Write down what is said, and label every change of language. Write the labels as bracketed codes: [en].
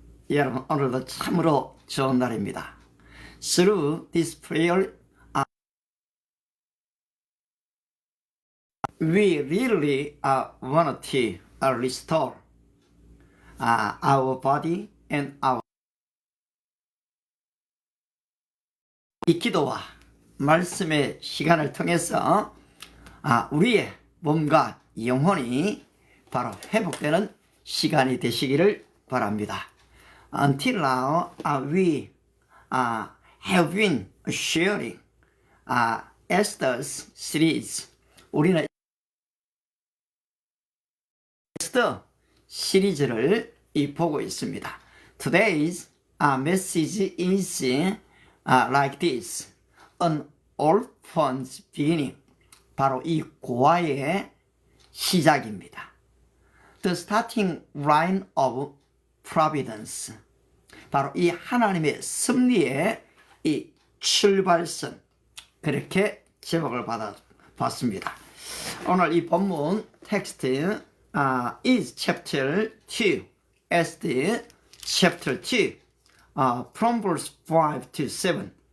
[ko] 여러분, 오늘도 참으로 좋은 날입니다. [en] Through this prayer, we really want to restore our body and our [ko] 이 기도와 말씀의 시간을 통해서 우리의 몸과 영혼이 바로 회복되는 시간이 되시기를 바랍니다. [en] Until now, we have been sharing Esther's series. [ko] 우리는 에스더 시리즈를 보고 있습니다. [en] Today's message is like this. An orphan's beginning. [ko] 바로 이 고아의 시작입니다. [en] The starting line of providence. [ko] 바로 이 하나님의 섭리의 이 출발선. 그렇게 제목을 받았습니다. 오늘 이 본문 텍스트 [en] is chapter 2. Esther chapter 2. From verse 5 to 7.